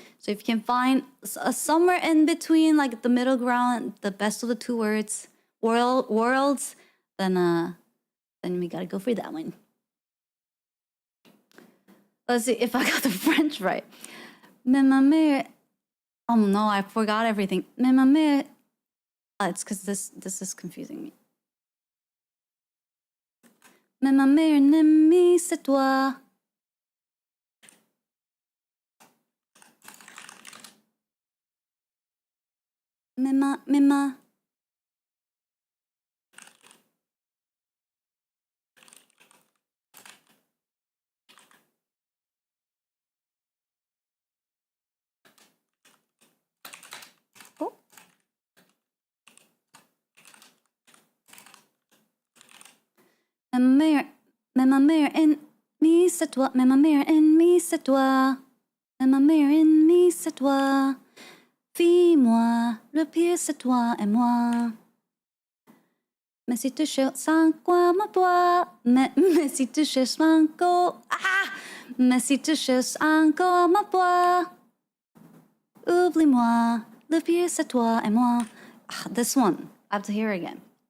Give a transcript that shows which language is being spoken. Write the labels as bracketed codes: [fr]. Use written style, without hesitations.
[en] So if you can find somewhere in between, like the middle ground, the best of the two worlds, then we gotta go for that one. Let's see if I got the French right. Oh no, I forgot everything. It's because this is confusing me. [fr] Mais ma meilleure ennemie, c'est toi. Mais ma. Oh. Mais ma meilleure ennemie, c'est toi. Mais ma meilleure ennemie, c'est toi. Mais ma meilleure ennemie, c'est toi. Vis-moi, le pire c'est toi et moi. Mais si tu cherches encore ma voix, mais si tu cherches encore, mais si tu cherches encore ma voix, oublie-moi, le pire c'est toi et moi. [en] This one, I have to hear it again.